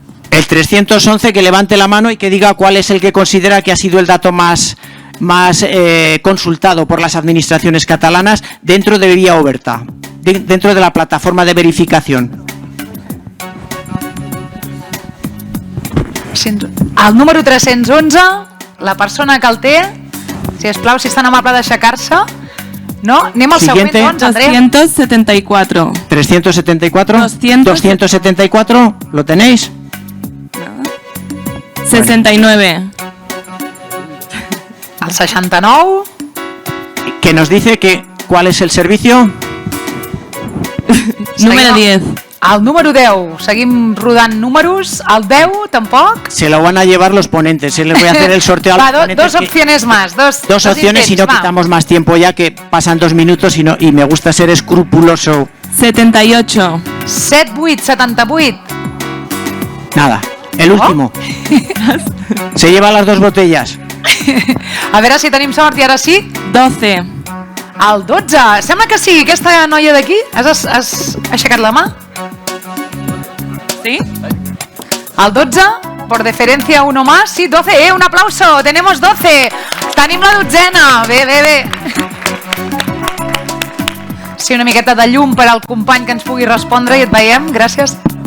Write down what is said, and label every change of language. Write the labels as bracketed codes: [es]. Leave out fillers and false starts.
[es] El 311, que levante la mano y que diga cuál es el que considera que ha sido el dato más consultado por las administraciones catalanas dentro de Vía Oberta, dentro de la plataforma de verificación. [ca] El número 311, la persona que el té, sisplau, si és tan amable d'aixecar-se. No? Anem al següent, doncs, Andrea. [es] 274. 374. 274, ¿lo tenéis? 69. El 69. Que nos dice que ¿cuál es el servicio? Número 10. [ca] El número 10. Seguim rodant números. El 10, tampoc. [es] Se lo van a llevar los ponentes. Les voy a hacer el sorteo a los ponentes. Dos opciones más. Dos opciones y no quitamos más tiempo ya que pasan 2 minutos y me gusta ser escrupuloso. 78. 78, 78. Nada. El último. Se lleva las 2 botellas. [ca] A veure si tenim sort i ara sí. 12. El 12. Sembla que sí. Aquesta noia d'aquí, has aixecat la mà? [es] ¿Sí? El 12, por deferencia uno más. Sí, 12. Un aplauso. Tenemos 12. [ca] Tenim la dotzena. Bé. Sí, una miqueta de llum per al company que ens pugui respondre i et veiem. Gràcies.